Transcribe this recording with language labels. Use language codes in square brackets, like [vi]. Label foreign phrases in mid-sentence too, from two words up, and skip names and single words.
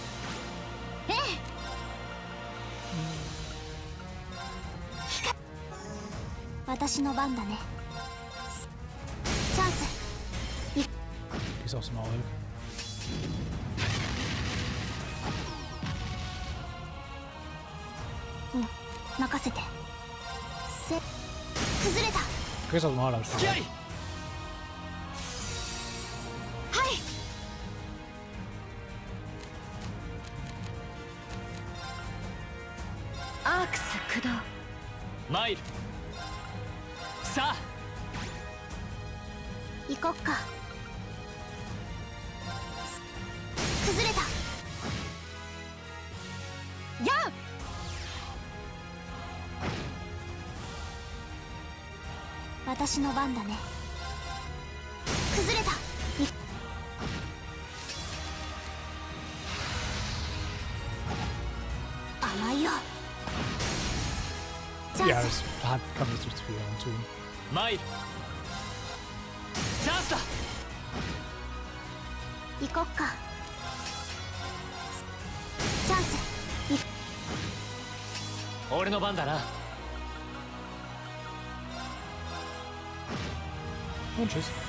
[ja] 私の番だね。チャンス。 [de] Ist aufs Maul. [ja] Makasete. Kuzureta. [de] Gehst aufs Maul, Alter. Scary. [ja] Hai. Arcs 駆動。マイル。さあ行こっか。崩れた。やあ。私の番だね。崩れた。甘いよ。 [de] Ja, das kann jetzt nichts für ihn tun. [ja] マイル。チャンスだ。行こっか。チャンス。俺の番だな。 [de] Und tschüss.